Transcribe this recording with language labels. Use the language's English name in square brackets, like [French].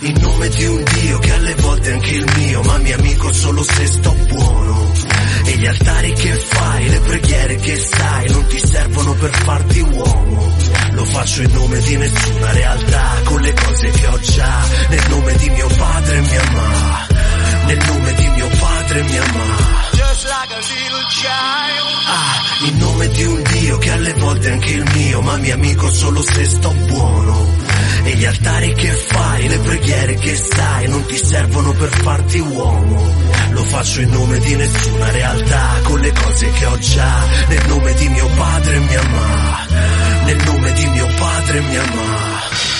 [Italian] In nome di un Dio che alle volte è anche il mio, ma mio amico solo se sto buono. E gli altari che fai, le preghiere che sai, non ti servono per farti uomo. Lo faccio in nome di nessuna realtà, con le cose che ho già, nel nome di mio padre e mia ma, nel nome di mio padre e mia ma. [English] Just like a little child. [Italian] In nome di un Dio che alle volte è anche il mio, ma mio amico solo se sto buono. E gli altari che fai, le preghiere che sai, non ti servono per farti uomo. Lo faccio in nome di nessuna realtà, con le cose che ho già, nel nome di mio padre e mia ma, nel nome di mio padre e mia ma.